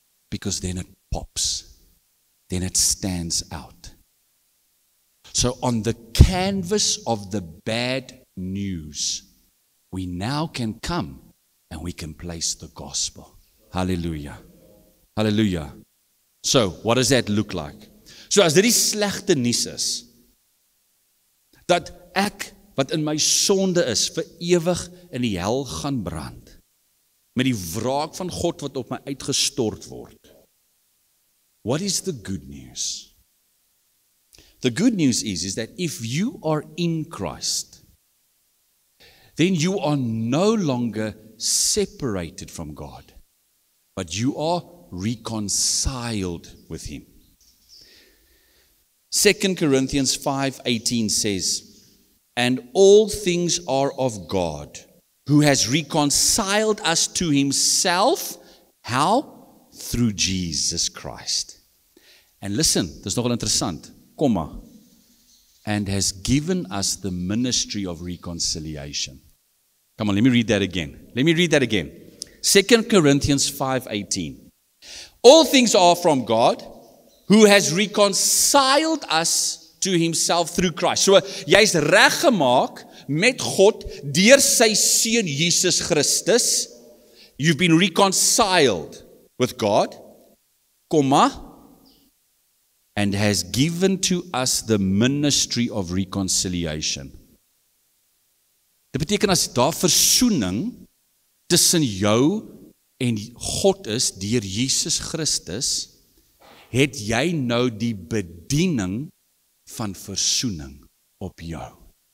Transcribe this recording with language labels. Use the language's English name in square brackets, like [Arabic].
[English] Because then it pops. Then it stands out. So on the canvas of the bad news, we now can come and we can place the gospel. Hallelujah. Hallelujah. So, what does that look like? [Afrikaans] So as dit die slegte nuus is, dat ek wat in my sonde is vir ewig in die hel gaan brand, met die wraak van God wat op my uitgestort word. [English] What is the good news? The good news is that if you are in Christ, then you are no longer separated from God, but you are reconciled with Him. 2 Corinthians 5:18 says, and all things are of God, who has reconciled us to Himself. How? Through Jesus Christ. And listen, [Afrikaans] dis nogal interessant, komma, [English] and has given us the ministry of reconciliation. Come on, let me read that again. 2 Corinthians 5:18. All things are from God, who has reconciled us to Himself through Christ. [Afrikaans] So, jy's reggemaak met God deur sy seun Jesus Christus. [English] You've been reconciled with God, comma, and has given to us the ministry of reconciliation. [Afrikaans] Dit beteken as daar versoening tussen jou en God is deur Jesus Christus, het jy nou die bediening van versoening op jou.